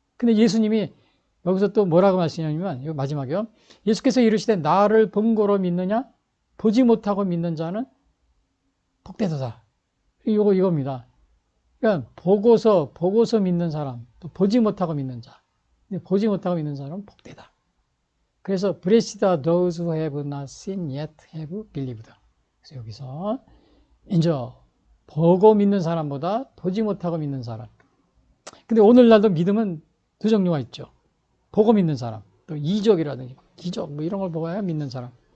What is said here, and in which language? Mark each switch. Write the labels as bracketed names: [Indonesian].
[Korean] 근데 예수님이 여기서 또 뭐라고 말씀하냐면 이거 마지막이요. 예수께서 이르시되 나를 본고로 믿느냐? 보지 못하고 믿는 자는 복되도다. 이겁니다. 그러니까 보고서 믿는 사람, 또 보지 못하고 믿는 자. 근데 보지 못하고 믿는 사람은 복되다. 그래서 [English] Blessed are those who have not seen yet have believed. [Korean] 그래서 여기서 이제 보고 믿는 사람보다 보지 못하고 믿는 사람. 근데 오늘날도 믿음은 두 종류가 있죠. 보고 믿는 사람, 또 이적이라든지 기적 이런 걸 보고야 믿는 사람.